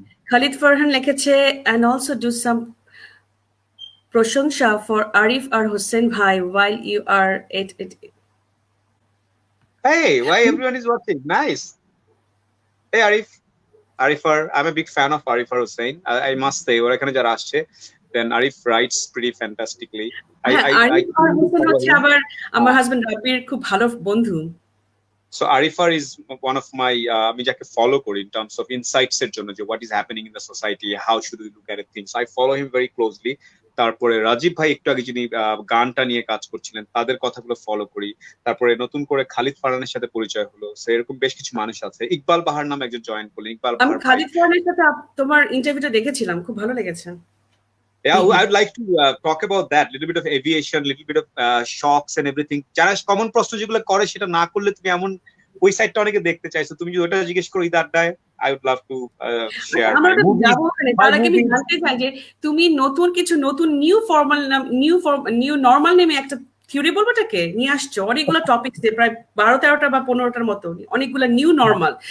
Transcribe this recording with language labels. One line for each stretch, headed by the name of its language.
English: Khalid Farhan লিখেছে and also do some প্রশংসা for Arif আর হোসেন ভাই while you are at it. Hey, why everyone is watching? Nice. Hey Arifar, I'm a big fan of Arifar Hussain. I must say,
Bangla: ওর এখানে যারা আসছে,
English: then Arif writes pretty fantastically.
Bangla: Arifar Hussain হচ্ছে আমার husband রাবির খুব ভালো বন্ধু।
English: So Arifar is one of my
Bangla: আমি যাকে ফলো করি
English: in terms of insights
Bangla: এর জন্য, যে
English: what is happening in the society, how should we look at things. I follow him very closely.
Bangla: তারপরে রাজীব ভাই একটু আগে যিনি গানটা নিয়ে কাজ করছিলেন, তাদের কথাগুলো ফলো করি। তারপরে নতুন করে খালিদ ফারহানের সাথে পরিচয় হলো। সো এরকম বেশ কিছু মানুষ আছে। ইকবাল বাহার নামে একজন জয়েন করলেন। ইকবাল বাহার, আমি খালিদ ফারহানের সাথে তোমার ইন্টারভিউটা দেখেছিলাম, খুব ভালো লেগেছে।
English: Yeah, I would like to talk about that, little bit of aviation, little bit of shocks and everything.
Bangla: যারা কমন প্রশ্ন যেগুলো করে সেটা না করলে তুমি এমন ওই সাইডটা অনেকে দেখতে চাইছো, তুমি যদি ওটা জিজ্ঞেস করো ঈদ আড্ডায়,
English: I would love to share my movie.
Bangla: তার আগে আমি জানতে চাই যে তুমি নতুন কিছু, নতুন নিউ নরমাল নেমে একটা থিওরি বলবোটাকে নিয়ে আসছো, অনেকগুলো টপিকস দিয়ে, প্রায় 12-13টা বা 15টার মতো, অনেকগুলো নিউ নরমাল।